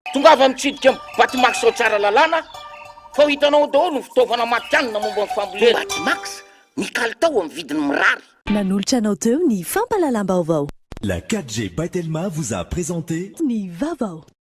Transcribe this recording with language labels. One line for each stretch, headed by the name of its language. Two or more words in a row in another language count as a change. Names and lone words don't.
Malagasy: avy mitsidika batimax sao tsara lalàna fa ho hitanao daholo ny fitaovana matianina momba ny fambolena. Batimax ny kalitao amin'ny vidiny mirary. Nanolotra anao teo ny fampalalam-baovao.
French: La 4G By Telma vous a présenté Ni Vaovao.